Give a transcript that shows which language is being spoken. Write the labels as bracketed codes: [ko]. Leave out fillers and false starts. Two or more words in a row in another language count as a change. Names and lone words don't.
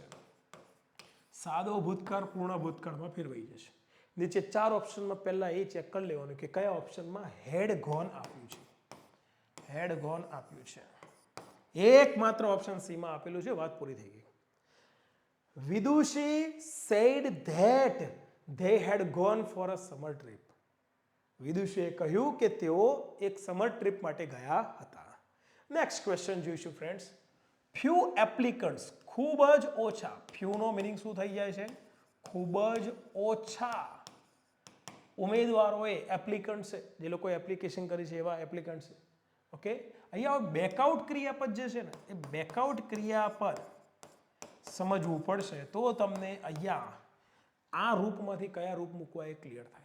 [gu] સાદો ભૂતકાળ પૂર્ણ ભૂતકાળમાં ફેરવાઈ જશે. નીચે 4 ઓપ્શનમાં પહેલા એ ચેક કરી લેવાનું કે કયા ઓપ્શનમાં [en] had gone [gu] આપ્યું છે. [en] had gone [gu] આપ્યું છે. એકમાત્ર [en] option C [gu] માં આપેલું છે. વાત પૂરી થઈ ગઈ. [en] વિદુષી said that they had gone for a summer trip. [gu] વિદુષીએ કહ્યું કે તેઓ એક [en] summer trip [gu] માટે ગયા હતા. [en] next question [gu] જોઈશું ફ્રેન્ડ્સ. [en] few applicants, [gu] ખૂબ જ ઓછા. few નો મિનિંગ શું થઈ જાય છે? ખૂબ જ ઓછા ઉમેદવારોએ, એપ્લિકન્ટ છે જે લોકોએ એપ્લિકેશન કરી છે એવા એપ્લિકન્ટ છે. ઓકે, અહીંયા બેકઆઉટ ક્રિયાપદ જે છે ને એ બેકઆઉટ ક્રિયાપદ સમજવું પડશે તો તમને અહીંયા આ રૂપમાંથી કયા રૂપ મૂકવા એ ક્લિયર થાય.